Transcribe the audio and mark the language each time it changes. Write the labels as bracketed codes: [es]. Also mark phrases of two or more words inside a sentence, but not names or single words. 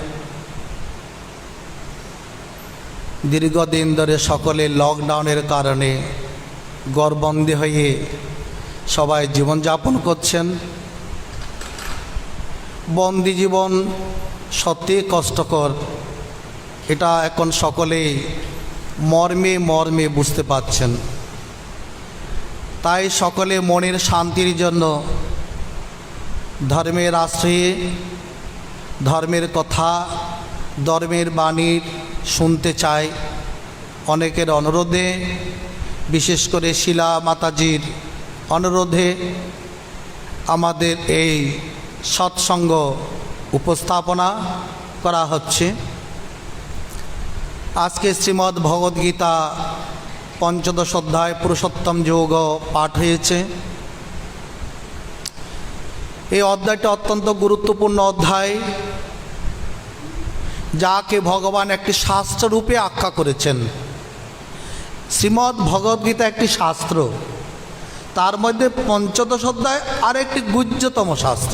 [bn] দীর্ঘদিন ধরে সকলে লকডাউনের কারণে ঘরবন্দী হয়ে সবাই জীবন যাপন করছেন। বন্দী জীবন সত্যি কষ্টকর, এটা এখন সকলেই মর্মে মর্মে বুঝতে পারছেন। তাই সকলে মনের শান্তির জন্য ধর্মের আশ্রয়ে ধর্মের কথা ধর্মের বাণী শুনতে চায়। অনেকের অনুরোধে বিশেষ করে শিলা মাতাজীর অনুরোধে আমাদের এই সৎসঙ্গ উপস্থাপনা করা হচ্ছে। আজকে শ্রীমদ্ ভগবদ গীতা পঞ্চদশ অধ্যায় পুরুষোত্তম যোগ পাঠ হয়েছে। এই অধ্যায়টা অত্যন্ত গুরুত্বপূর্ণ অধ্যায়, যাকে ভগবান একটি শাস্ত্র রূপে আখ্যা করেছেন। শ্রীমদ্ ভগবদ্গীতা একটি শাস্ত্র, তার মধ্যে পঞ্চদশ অধ্যায় আর একটি গুহ্যতম শাস্ত্র।